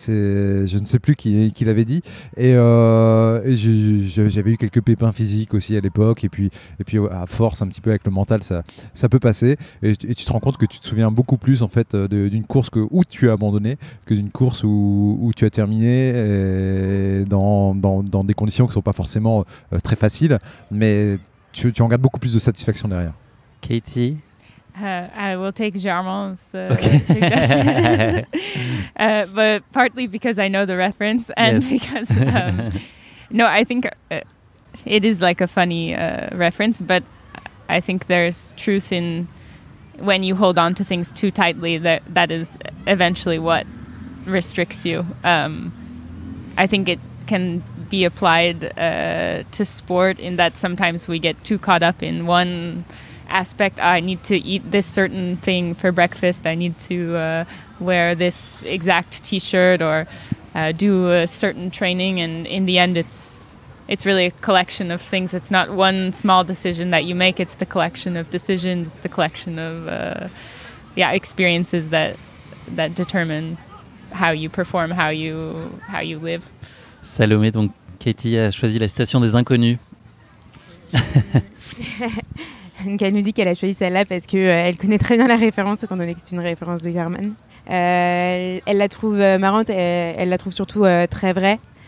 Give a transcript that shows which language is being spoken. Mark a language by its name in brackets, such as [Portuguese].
[French] Je ne sais plus qui l'avait dit, et j'avais eu quelques pépins physiques aussi à l'époque, et puis à force un petit peu avec le mental ça peut passer, et tu te rends compte que tu te souviens beaucoup plus en fait d'une course où tu as abandonné que d'une course où tu as terminé dans des conditions qui ne sont pas forcément très faciles, mais tu en gardes beaucoup plus de satisfaction derrière. Katie? [English] I will take Germain's suggestion, but partly because I know the reference and because no, I think it is like a funny reference, but I think there's truth in when you hold on to things too tightly, that is eventually what restricts you. I think it can be applied to sport in that sometimes we get too caught up in one aspect. I need to eat this certain thing for breakfast. I need to wear this exact t-shirt or do a certain training, and in the end it's really a collection of things. It's not one small decision that you make. It's the collection of decisions. It's the collection of experiences that determine how you perform, how you live. [French] Salomé, donc Katie a choisi la citation des inconnus. Donc elle nous dit qu'elle a choisi celle-là parce qu'elle connaît très bien la référence, étant donné que c'est une référence de German. Elle la trouve marrante, elle la trouve surtout très vraie.